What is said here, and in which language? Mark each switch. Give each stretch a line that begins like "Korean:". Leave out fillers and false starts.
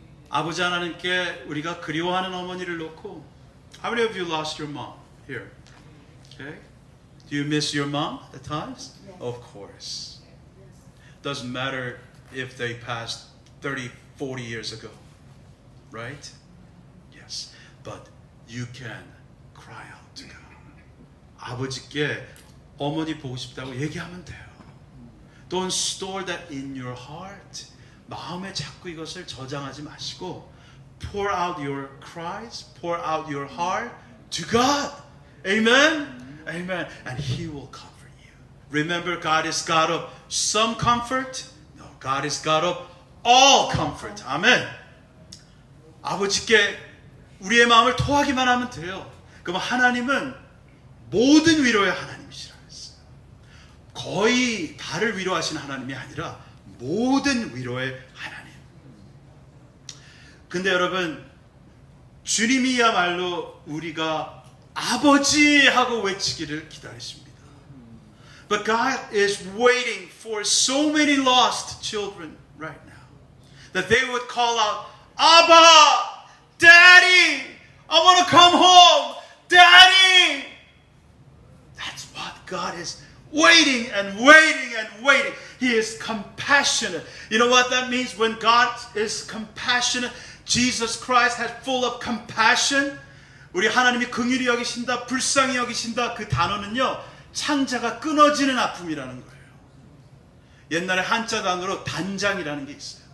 Korean: 아버지 하나님께 우리가 그리워하는 어머니를 놓고,
English: how many of you lost your mom here? Okay? Do you miss your mom at times? Yes. Of course. Doesn't matter if they passed 30, 40 years ago. Right? Yes. But you can cry out to God.
Korean: 아버지께 어머니 보고 싶다고 얘기하면 돼요.
English: Don't store that in your heart.
Korean: 마음에 자꾸 이것을 저장하지 마시고
English: pour out your cries, pour out your heart to God. Amen? Amen. And He will comfort you. Remember, God is God of some comfort. No, God is God of all comfort.
Korean: 아멘. 아버지께 우리의 마음을 토하기만 하면 돼요. 그럼 하나님은 모든 위로의 하나님이시라 했어요. 거의 다를 위로하시는 하나님이 아니라 모든 위로의 하나님. 근데 여러분, 주님이야말로 우리가 아버지 하고 외치기를 기다리십니다.
English: But God is waiting for so many lost children right now that they would call out, Abba, Daddy, I want to come home, Daddy. That's what God is waiting and waiting and waiting. He is compassionate. You know what that means? When God is compassionate, Jesus Christ has full of compassion.
Korean: 우리 하나님이 긍휼히 여기신다, 불쌍히 여기신다, 그 단어는요, 창자가 끊어지는 아픔이라는 거예요. 옛날에 한자 단어로 단장이라는 게 있어요.